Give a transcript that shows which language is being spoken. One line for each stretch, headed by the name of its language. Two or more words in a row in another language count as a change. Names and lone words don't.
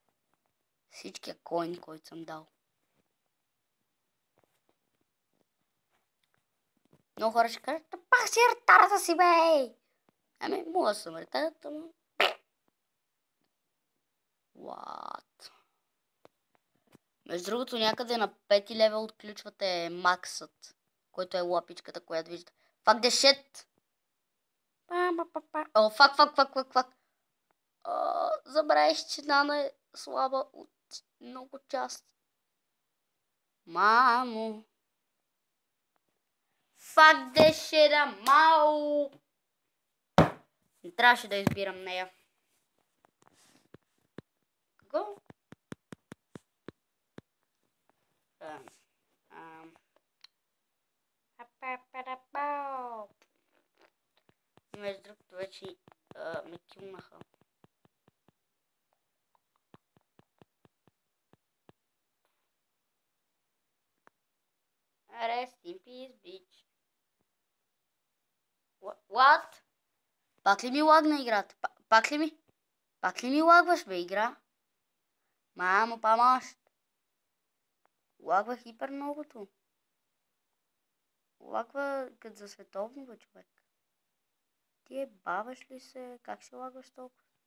Bulgarian: Всичкия коин, който съм дал. Много хора ще кажат, пак си ретарата си, бей! Ами, мога да съм ретарата, но...
English: What?
Bulgarian: Между другото, някъде на 5 левел отключвате максът, който е лапичката, която виждате.
English: Fuck the shit!
Bulgarian: О, фак. Забравих, че Нана е слаба от много части. Мамо!
English: Fuck the shit,
Bulgarian: мао! Не трябваше да избирам нея. Какво? Между другото вече ме килнаха.
English: Rest in peace, bitch. What?
Bulgarian: Пак ли ми лагна играта? Пак ли ми лагваш, бе, игра? Мамо, помощ. Лагва хипер многото. Лагва като за световно, бе, човек. Ти баваш ли се? Как ще лагваш толкова?